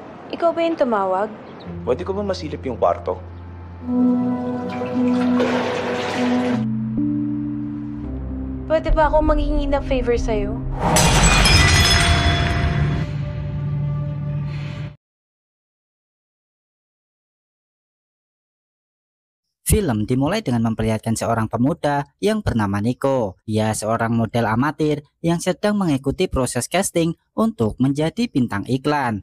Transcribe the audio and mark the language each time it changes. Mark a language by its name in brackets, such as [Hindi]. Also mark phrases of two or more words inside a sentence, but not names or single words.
[Filipino] Ikaw ba yung tumawag? Pwede ko ba masilip yung kwarto? Pwede ba ako manghingi ng favor sa'yo? [Indonesian] Film dimulai dengan memperlihatkan seorang pemuda yang bernama Nico. Ia seorang model amatir yang sedang mengikuti proses casting untuk menjadi bintang iklan.